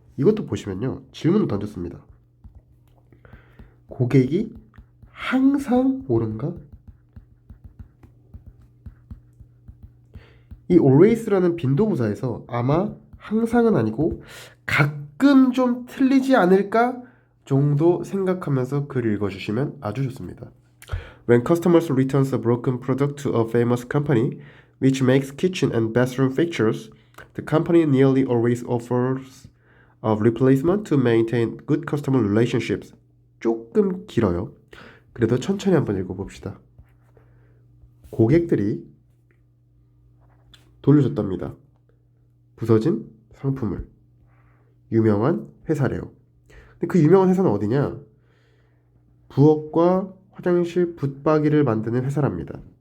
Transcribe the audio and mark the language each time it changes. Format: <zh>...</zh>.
<ko>이것도 보시면요, 질문을 던졌습니다. 고객이 항상 옳은가? 이 always라는 빈도부사에서 아마 항상은 아니고 가끔 조금 좀 틀리지 않을까 정도 생각하면서 글 읽어주시면 아주 좋습니다.</ko> <en>When customers returns a broken product to a famous company which makes kitchen and bathroom fixtures, the company nearly always offers a replacement to maintain good customer relationships.</en> <ko>조금 길어요. 그래도 천천히 한번 읽어봅시다. 고객들이 돌려줬답니다. 부서진 상품을. 유명한 회사래요. 근데 그 유명한 회사는 어디냐? 부엌과 화장실 붙박이를 만드는 회사랍니다.</ko>